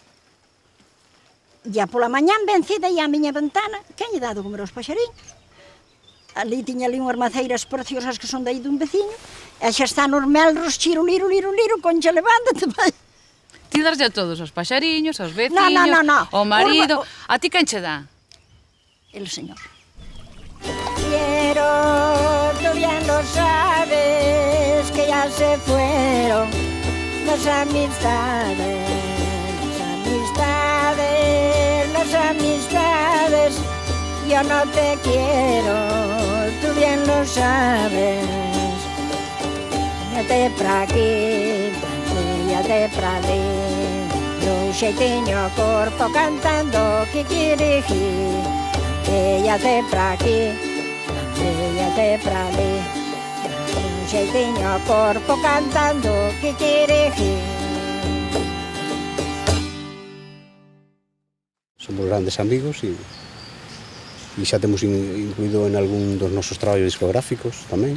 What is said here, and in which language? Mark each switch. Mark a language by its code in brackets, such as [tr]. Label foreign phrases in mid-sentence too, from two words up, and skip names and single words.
[gl] E pola mañán ben ceda e á miña ventana, quen lle dado comer aos paxariños? Ali tiña ali unhas maceiras preciosas que son dai dun veciño, e xa están os melros, chiro, liro, Concha, levántate, vai. Ti darlle a todos, aos paxariños, aos veciños, [es] No. [gl] ao marido... A ti quen che dá? [es] El Señor. Quiero, tú bien lo sabes, que ya se fueron las amistades, las amistades. Yo no te quiero, tú bien lo sabes. [gl] Vete pra aquí, vete pra ali, un xeitinho corpo cantando kikiriki. Vete pra aquí, vete pra ali, un xeitinho corpo cantando kikiriki. Somos grandes amigos e xa temos incluído en algún dos nosos traballos discográficos tamén.